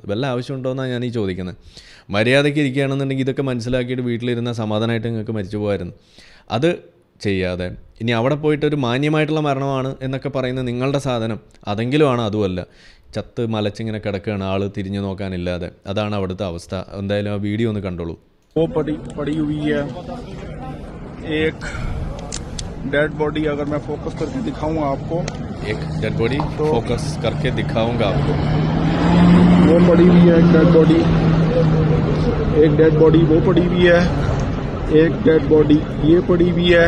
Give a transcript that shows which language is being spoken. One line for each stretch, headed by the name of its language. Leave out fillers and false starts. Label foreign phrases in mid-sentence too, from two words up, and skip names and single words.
Malayalam: വല്ല ആവശ്യമുണ്ടോയെന്നാണ് ഞാൻ ഈ ചോദിക്കുന്നത്. മര്യാദയ്ക്ക് ഇരിക്കുകയാണെന്നുണ്ടെങ്കിൽ ഇതൊക്കെ മനസ്സിലാക്കിയിട്ട് വീട്ടിലിരുന്ന സമാധാനമായിട്ട് നിങ്ങൾക്ക് മരിച്ചു പോകാമായിരുന്നു. അത് ചെയ്യാതെ ഇനി അവിടെ പോയിട്ട് ഒരു മാന്യമായിട്ടുള്ള മരണമാണ് എന്നൊക്കെ പറയുന്ന നിങ്ങളുടെ സാധനം അതെങ്കിലുമാണ്. അതുമല്ല, ചത്ത് മലച്ചിങ്ങനെ കിടക്കുകയാണ് ആൾ തിരിഞ്ഞു നോക്കാനില്ലാതെ. അതാണ് അവിടുത്തെ അവസ്ഥ. എന്തായാലും ആ വീഡിയോ ഒന്ന് കണ്ടോളൂ.
Hindi: वो पड़ी हुई है एक
English: dead body.
Hindi: अगर मैं फोकस करके दिखाऊंगा आपको, एक
English: dead body
Hindi: फोकस करके दिखाऊंगा आपको. वो पड़ी हुई है एक
English: dead body,
Hindi: एक
English: dead body
Hindi: वो पड़ी हुई है, एक
English: dead body
Hindi: ये पड़ी हुई है.